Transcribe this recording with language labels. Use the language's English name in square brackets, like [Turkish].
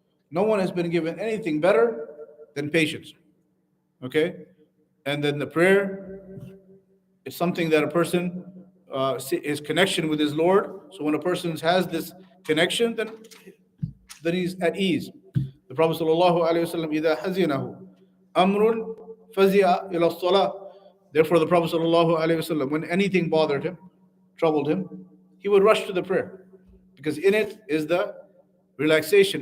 [English] No one has been given anything better than patience. Okay? And then the prayer is something that a person is connection with his Lord. So when a person has this connection, then he's at ease. The Prophet ﷺ, [Arabic] إذا حزنه أمر فزع إلى الصلاة. [English] Therefore, the Prophet ﷺ, when anything bothered him, troubled him, he would rush to the prayer, because in it is the relaxation.